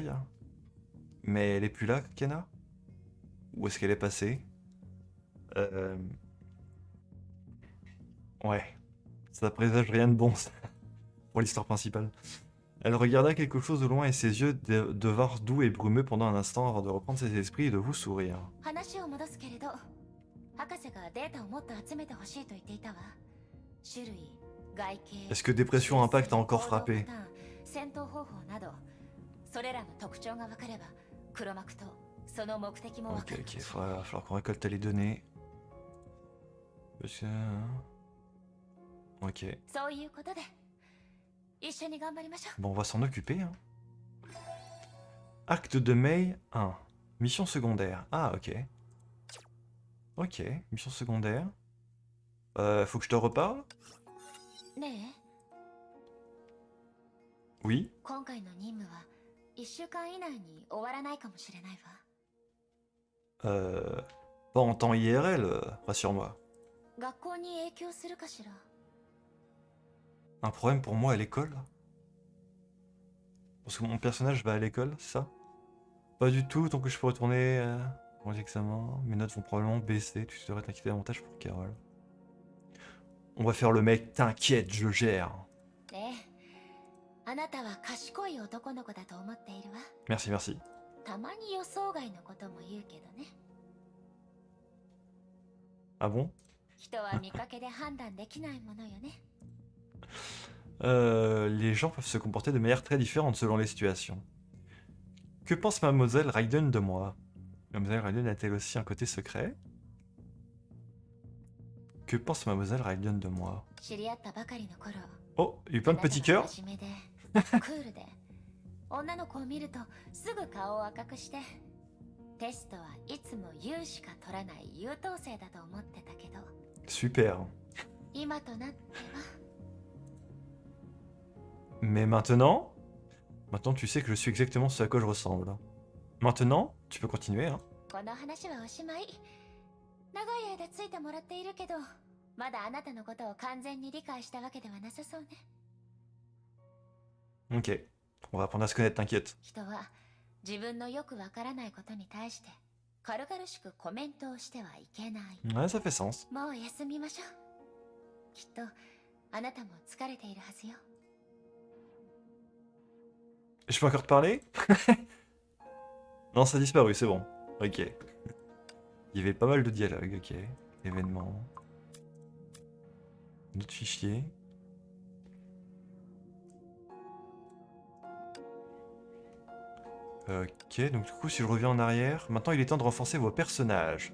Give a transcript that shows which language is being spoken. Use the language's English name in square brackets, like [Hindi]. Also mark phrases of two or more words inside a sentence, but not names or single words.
[French] Mais elle est plus là, Kiana? Où est-ce qu'elle est passée? Ouais. Ça présage rien de bon ça, pour l'histoire principale. Elle regarda quelque chose de loin et ses yeux devinrent doux et brumeux pendant un instant avant de reprendre ses esprits et de vous sourire. [Japanese] 話を戻すけれど、博士がデータをもっと集めてほしいと言っていたわ。種類、外形、 [French] Est-ce que Dépression Impact a encore frappé? [Japanese] 戦闘方法など、それらの特徴が分かれば、黒幕とその目的も分か [French] Ok, [Japanese] る。 [French] ok, il va falloir qu'on récolte les données. Parce que... Ok. [Japanese] そういうことで、一緒に頑張りましょう。 [French] Bon, on va s'en occuper. Hein. Acte de May 1. Mission secondaire. Ah, ok. Ok, mission secondaire. Faut que je te reparle? [Japanese] ねえ、 [French] Oui. [Japanese] 今回の任務は1週間以内に終わらないかもしれないわ。 [French] Pas en temps IRL, rassure-moi. [Japanese] 学校に影響するかしら。 [French] Un problème pour moi à l'école? Parce que mon personnage va à l'école, c'est ça? Pas du tout, tant que je peux retourner pour les examens. Mes notes vont probablement baisser, tu devrais t'inquiéter davantage pour Carole. On va faire le mec, t'inquiète, je gère. [Japanese] ねえ、あなたは賢い男の子だと思っているわ。 [French] Merci, merci. [Japanese] たまに予想外のことも言うけどね。 [French] Ah bon? [Japanese] 人は見かけで判断できないものよね。 [French] Les gens peuvent se comporter de manière très différente selon les situations. Que pense Mademoiselle Raiden de moi? Mademoiselle Raiden a-t-elle aussi un côté secret? Que pense mademoiselle Raiden de moi? [Japanese] 知り合ったばかりの頃、 [French] Oh, il y a eu plein de [Japanese] あなた [French] petits [Japanese] は [French] cœurs. [Japanese] 真面目でクールで、女の子を見るとすぐ顔を赤くして、テストはいつも優しか取らない優等生だと思ってたけど、 [French] Super. [Japanese] 今となっては [French] Mais maintenant? Maintenant, tu sais que je suis exactement ce à quoi je ressemble. Maintenant, tu peux continuer, hein. [Japanese] この話はおしまい。長い間ついてもらっているけど、まだあなたのことを完全に理解したわけではなさそうね。 [French] Ok. On va apprendre à se connaître, t'inquiète. [Japanese] 人は自分のよくわからないことに対して軽々しくコメントをしてはいけない。 [French] Ouais, ça fait sens. [Japanese] もう休みましょう。きっとあなたも疲れているはずよ。 [French] Je peux encore te parler? Non, ça a disparu, c'est bon. Ok. Il y avait pas mal de dialogues, ok. Événements. D'autres fichiers. Ok, donc du coup, si je reviens en arrière, maintenant il est temps de renforcer vos personnages.